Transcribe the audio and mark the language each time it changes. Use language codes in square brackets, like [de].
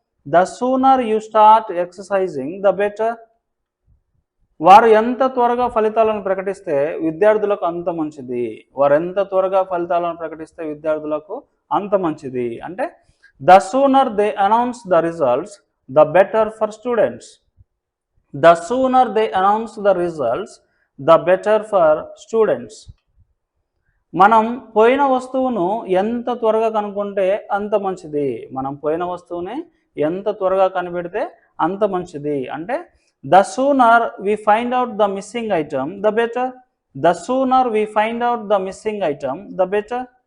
[en] The sooner you start exercising the better. [te] వారు ఎంత త్వరగా ఫలితాలను ప్రకటిస్తే విద్యార్థులకు అంత మంచిది. వారు ఎంత త్వరగా ఫలితాలను ప్రకటిస్తే విద్యార్థులకు అంత మంచిది అంటే [en] The sooner they announce the results the better for students. The sooner they announce the results, the better for students. [te] మనం పోయిన వస్తువును ఎంత త్వరగా కనుక్కుంటే అంత మంచిది. మనం పోయిన వస్తువుని ఎంత త్వరగా కనిపెడితే అంత మంచిది అంటే [en] The sooner we find out the missing item the better. The sooner we find out the missing item the better.